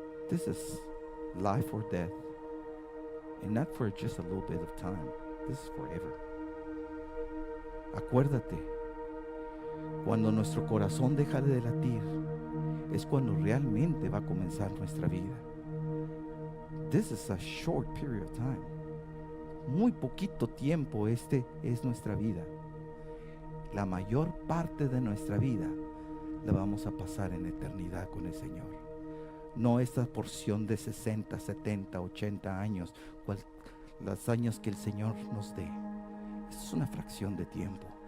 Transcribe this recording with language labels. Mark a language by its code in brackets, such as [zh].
[en] This is life or death, and not for just a little bit of time. This is forever. [es] Acuérdate, cuando nuestro corazón deja de latir, es cuando realmente va a comenzar nuestra vida. [en] This is a short period of time. [es] Muy poquito tiempo es nuestra vida. La mayor parte de nuestra vida la vamos a pasar en eternidad con el Señor. No esta porción de 60, 70, 80 años, los años que el Señor nos dé. Es una fracción de tiempo.